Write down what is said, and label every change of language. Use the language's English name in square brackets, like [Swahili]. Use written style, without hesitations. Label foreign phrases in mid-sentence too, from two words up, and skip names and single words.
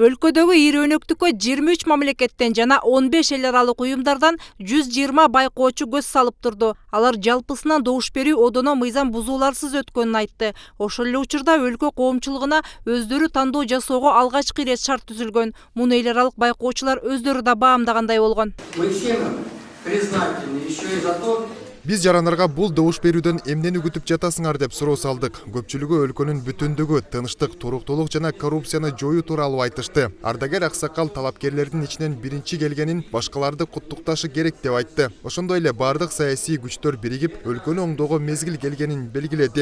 [Kyrgyz] Өлкөдөгү ири өнөктүккө 23 мамлекеттен жана 15 эл аралык уюмдардан 120 байкоочу көз салып турду. Алар жалпысынан добуш берүү одоно мыйзам бузууларсыз өткөнүн айтты. Ошол эле учурда өлкө коомчулугуна өздөрү тандоо жасоого алгачкы ирет шарт түзүлгөн. Муну эл аралык байкоочулар өздөрү да баамдагандай болгон. [Russian] Мы всем признательны еще и за то, [Kyrgyz] Биз жарандарга бул добуш берүүдөн эмнени күтүп жатасыңар деп суроо салдык. Көпчүлүгү өлкөнүн бүтүндүгү, тынчтык, туруктуулук жана коррупцияны жоюу тууралуу айтышты. Ардагер аксакал талапкерлердин ичинен биринчи келгенин башкаларды куттукташы керек деп айтты. Ошондой эле бардык саясий күчтөр биригип, өлкөнү оңдоого мезгил келгенин белгиледи.